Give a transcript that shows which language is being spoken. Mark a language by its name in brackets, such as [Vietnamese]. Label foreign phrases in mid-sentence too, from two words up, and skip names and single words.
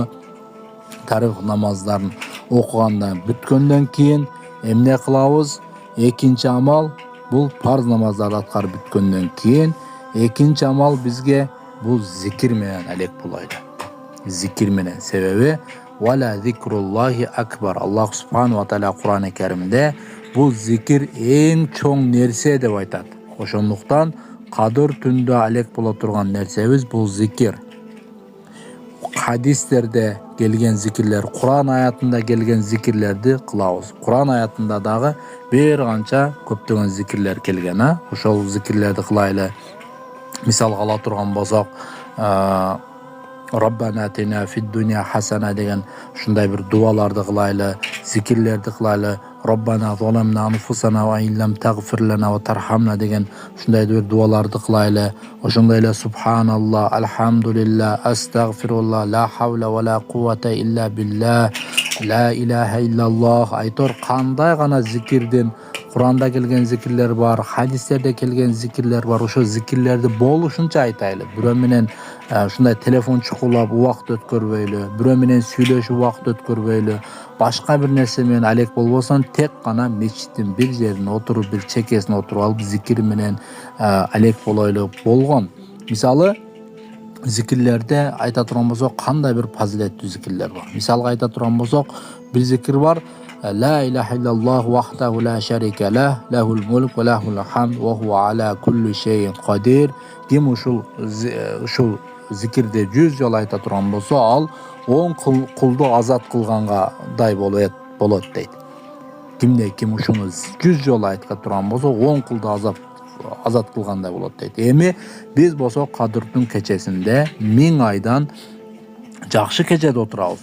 [Kyrgyz] Таравих намаздарын окугандан бүткөндөн кийин эмне кылабыз? Экинчи амал бул парз намаздарды аткарып бүткөндөн кийин экинчи амал бизге бул зикир менен алек болойлу. Зикир менен, себеби [Arabic] ولذكر الله أكبر. الله سبحانه وتعالى [Kyrgyz] Кур'ан-ы Каримде бул зикир эң чоң нерсе деп айтат. Ошондуктан кадыр түндө алек боло турган нерсебиз бул зикир. Hadislerде келген зикирлер, Кур'ан аятында келген зикирлерди кылабыз. Кур'ан аятында дагы бир канча көптөгөн зикирлер келген, ошол зикирлерди кылайлы. Мисал ала турган болсок, [Arabic] ربنا آتنا في الدنيا حسنة [Kyrgyz] деген ушундай бир дуаларды кылайлы, зикирлерди кылайлы. [Arabic] ربنا ظلمنا أنفسنا وإن لم تغفر لنا وترحمنا [Kyrgyz] деген ушундай бир дуаларды кылайлы. Ошондой эле [Arabic] سبحان الله الحمد لله أستغفر الله لا حول ولا قوة إلا بالله لا إله إلا الله. [Kyrgyz] Айтор кандай гана зикирдин Кур'анда келген зикирлер бар, хадистерде келген зикирлер бар. Ошо зикирлерди болушунча айтайлы. Бирөө менен ушундай телефон чукулап убакыт өткөрбөйлү, бирөө менен сүйлөшүп убакыт өткөрбөйлү, башка бир нерсе менен алек болбосоң, тек гана мечиттин бир жерине отуруп, бир чекесине отуруп алып зикир менен алек болойлу болгон. Мисалы, зикирлерде айта турган болсок, кандай бир фазилеттүү зикирлер бар. Мисалга айта турган болсок, бир зикир бар: [Arabic] لا إله إلا الله وحده لا شريك له له الملك وله الحمد وهو على كل شيء قدير. [Kyrgyz] Kim ушул зикирде 100 жол айта турган болсо, ал 10 кулду азат кылгандай болот дейт. Ким ушуну 100 жол айта турган болсо, 10 кулду азат кылгандай болот дейт. Эми биз болсок кадырдын кечесинде 1000 айдан жакшы кечеде отурабыз.